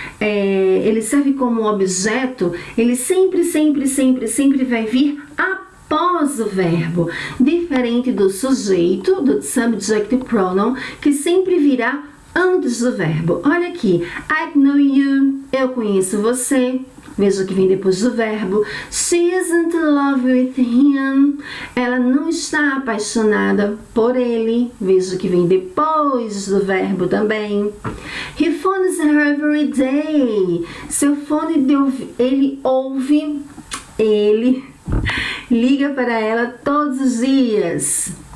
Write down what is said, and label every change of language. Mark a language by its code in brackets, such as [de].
[pt] Ele serve como objeto, ele sempre vai vir após o verbo, diferente do sujeito, do subject pronoun, que sempre virá antes do verbo. Olha aqui, [en] I know you, [pt] eu conheço você. Veja que vem depois do verbo. [en] She isn't in love with him. [pt] Ela não está apaixonada por ele. Veja que vem depois do verbo também. [en] He phones her every day. [pt] Seu fone ele ouve, ele liga para ela todos os dias.